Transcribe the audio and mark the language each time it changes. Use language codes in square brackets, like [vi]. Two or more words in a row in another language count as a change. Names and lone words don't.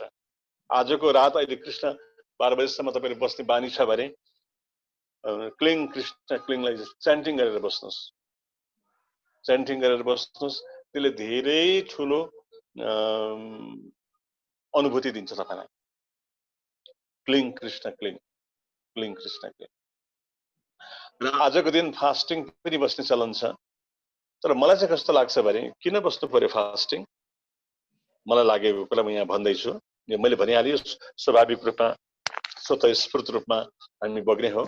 [ne] आजको रात अहिले कृष्ण 12 बजेसम्म तपाईले बस्ने बानी छ भने क्लिङ कृष्ण क्लिङलाई च्यान्टिङ गरेर बस्नुहोस्। च्यान्टिङ गरेर बस्नुहोस्, त्यसले धेरै ठुलो अनुभूति दिन्छ तपाईलाई। [sa] क्लिङ कृष्ण क्लिङ, क्लिङ कृष्ण क्लिङ। [ne] र आजको दिन फास्टिङ पनि बस्ने चलन छ। तर मलाई चाहिँ कस्तो लाग्छ भने किन बस्नु पर्यो फास्टिङ? मलाई लागेको कुरा म यहाँ भन्दैछु। मैले भनिहालेँ, स्वाभाविक रूपमा स्वतःस्फूर्त रूपमा हामी बग्ने हो।